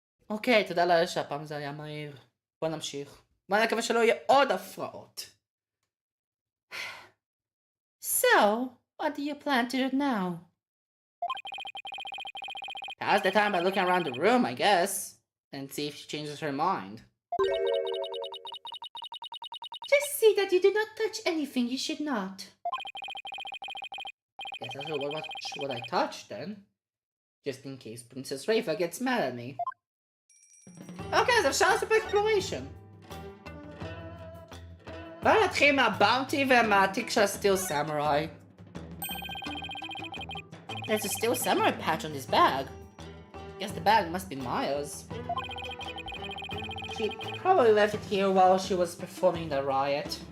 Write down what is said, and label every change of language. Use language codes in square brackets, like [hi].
[he] אוקיי, תודה לאל שהפעם זה היה מהיר. בוא נמשיך. בוא נקווה שלא יהיה עוד הפרעות. [en] So, what do you plan to do now? Pass the time by looking around the room, I guess. And see if she changes her mind. Just see that you do not touch anything you should not. Guess that's what I touched then. Just in case Princess Rafa gets mad at me. [he] Okay, אז אפשר לעשות exploration. בוא נתחיל מהבאונטי ומהתיק של הסטיל סמוראי. [en] There's a steel samurai patch on this bag. Guess the bag must be Maya's. She probably left it here while she was performing the riot.